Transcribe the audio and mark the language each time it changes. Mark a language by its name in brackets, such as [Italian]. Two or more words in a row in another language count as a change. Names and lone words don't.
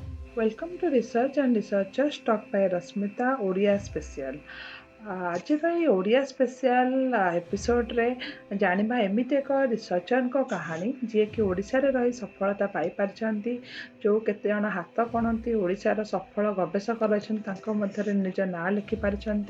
[English] Welcome to Research and Researchers Talk by Rasmita Odia Special. [Odia] ଆଜିର ଏଇ ଓଡ଼ିଆ [English] special episodere [Odia] ଜାଣିବା ଏମିତି ଏକ ରିସର୍ଚ୍ଚରଙ୍କ କାହାଣୀ ଯିଏକି ଓଡ଼ିଶାରେ ରହି ସଫଳତା ପାଇପାରିଛନ୍ତି। ଯେଉଁ କେତେଜଣ ହାତ ଗଣନ୍ତି ଓଡ଼ିଶାର ସଫଳ ଗବେଷକ ରହିଛନ୍ତି ତାଙ୍କ ମଧ୍ୟରେ ନିଜ ନାଁ ଲେଖିପାରିଛନ୍ତି।